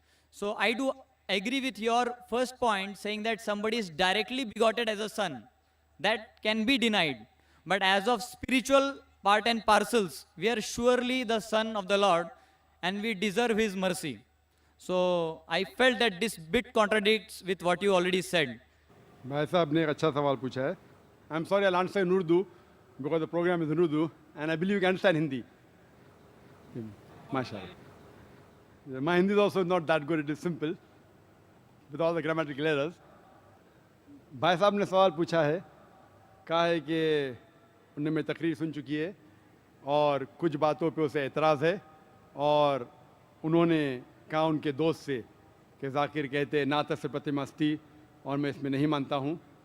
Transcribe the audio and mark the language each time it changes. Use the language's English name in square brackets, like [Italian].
[English] So I do agree with your first point, saying that somebody is directly begotten as a son. That can be denied. But as of spiritual part and parcels, we are surely the son of the Lord, and we deserve His mercy. So I felt that this bit contradicts with what you already said. [Hindi] भाई साहब ने एक अच्छा सवाल पूछा है. [English] I'm sorry, I'll answer in Urdu because the program is in Urdu, and I believe you can understand Hindi. MashaAllah. My Hindi is also not that good. It is simple, with all the grammatical errors. [Hindi] भाई साहब ने सवाल पूछा है, कहा है कि उन्होंने मेरी तकरीर सुन चुकी है और कुछ बातों पे उसे एतराज़ है, और उन्होंने कहा उनके दोस्त से कि जाकिर कहते हैं ना तस्य प्रतिमस्ती, और मैं इसमें नहीं मानता हूँ.